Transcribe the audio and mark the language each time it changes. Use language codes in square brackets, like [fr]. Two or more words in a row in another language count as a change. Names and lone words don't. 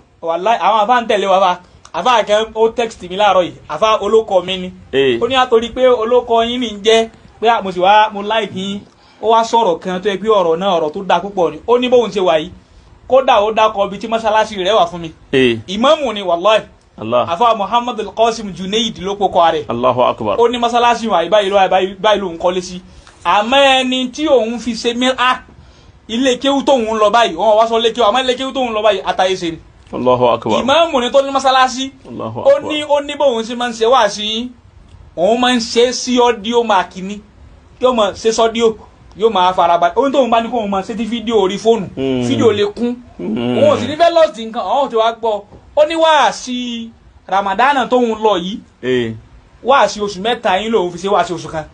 [yo] wàláì àwọn àfa ń tẹ̀lé wa fa àfa kẹ́ ó text mi láàárọ̀ yìí àfa olóko mi ni ó ní àtòrí pé olóko yín ní jẹ́ pé mo sì wá mo like yín ó wá sọ̀rọ̀ kan tó yẹ pé ọ̀rọ̀ náà ọ̀rọ̀ tó dáa púpọ̀ ni ó ní bóun ṣe wà yìí kódà ó dákọ̀ ibi tí mọ́ṣáláṣí rẹ̀ wà fún mi ìmáàmù ni wàláì afa Muhammad al-Qasim Junaid ló kókó rẹ̀ [ar] الله أكبر [yo] ó ní mọ́ṣáláṣí wà báyìí ló ń kọ́lé sí àmọ́ ẹni tí òun fi ṣe mìíràn ilé kéwú tóun lọ báyìí wọn wá sọ lé kéwú àmọ́ ilé kéwú tóun lọ báyìí Atayeshe ni [ar] الله أكبر [yo] ìmáàmù ni tó ní mọ́ṣáláṣí ó ní bóun ṣe máa ń ṣe wá sí òun máa ń ṣe sí ọ́díò máàkì ni yóò máa ṣe sọ́díò yóò máa farabalẹ̀ ohun tóun bá ní kóun máa ṣe ti fídíò orí fóònù fídíò lè kún òun ò sì ní fẹ́ lọ́ọ̀sì nǹkan ọ̀hún ti wá gbọ́ ó ní wáàsí Ramadana tóun lọ yìí wáàsí oṣù mẹ́ta yín lòun fi ṣe wáàsí oṣù kan.